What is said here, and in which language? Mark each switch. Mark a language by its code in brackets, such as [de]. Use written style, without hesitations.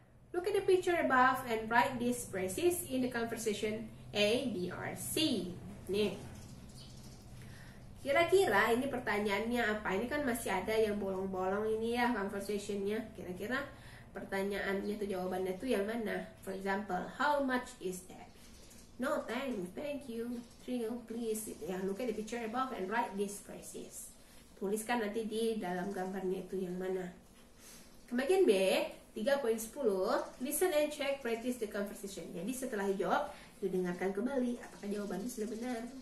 [en] Look at the picture above and write these phrases in the conversation A, B, or C. [id] Nih. Kira-kira ini pertanyaannya apa? Ini kan masih ada yang bolong-bolong ini ya conversationnya. Kira-kira pertanyaannya tuh jawabannya tuh yang mana? [en] For example, how much is that? No thanks, thank you. 3 please. Ya, look at the picture above and write these phrases. [id] Tuliskan nanti di dalam gambarnya itu yang mana. Kemudian B, 3.10, [en] listen and check, practice the conversation. [id] Jadi setelah jawab, dengarkan kembali apakah jawabannya sudah benar.